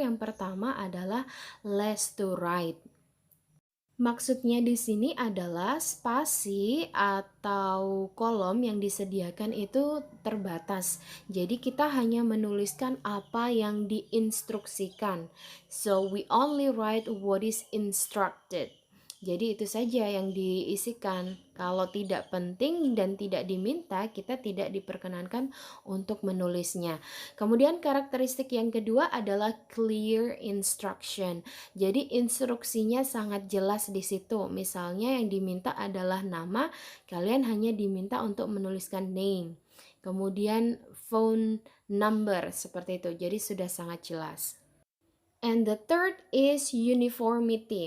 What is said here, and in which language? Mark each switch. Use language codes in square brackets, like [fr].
[id] Yang pertama adalah [en] less to write. [id] Maksudnya di sini adalah spasi atau kolom yang disediakan itu terbatas. Jadi kita hanya menuliskan apa yang diinstruksikan. [en] So we only write what is instructed. [id] Jadi itu saja yang diisikan. Kalau tidak penting dan tidak diminta, kita tidak diperkenankan untuk menulisnya. Kemudian karakteristik yang kedua adalah clear instruction. Jadi instruksinya sangat jelas di situ. Misalnya yang diminta adalah nama, kalian hanya diminta untuk menuliskan name. Kemudian phone number seperti itu. Jadi sudah sangat jelas. [en] And the third is uniformity.